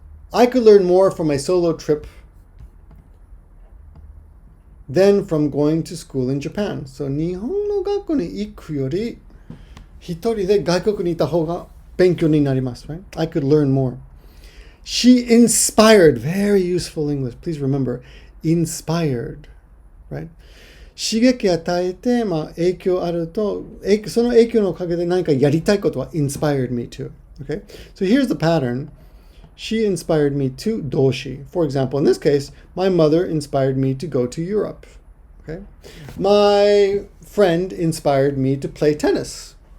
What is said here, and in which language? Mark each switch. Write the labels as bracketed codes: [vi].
[en] I could learn more from a solo trip than from going to school in Japan. So, [ja] 日本の学校に行くより、一人で外国にいた方が勉強になります, right? [en] I could learn more. She inspired, very useful English. Please remember, inspired, right? [ja] 刺激与えて、影響あると、その影響のおかげで何かやりたいことは [en] inspired me to. Okay? So here's the pattern. She inspired me to doshi. For example, in this case, my mother inspired me to go to Europe. Okay? My friend inspired me to play tennis.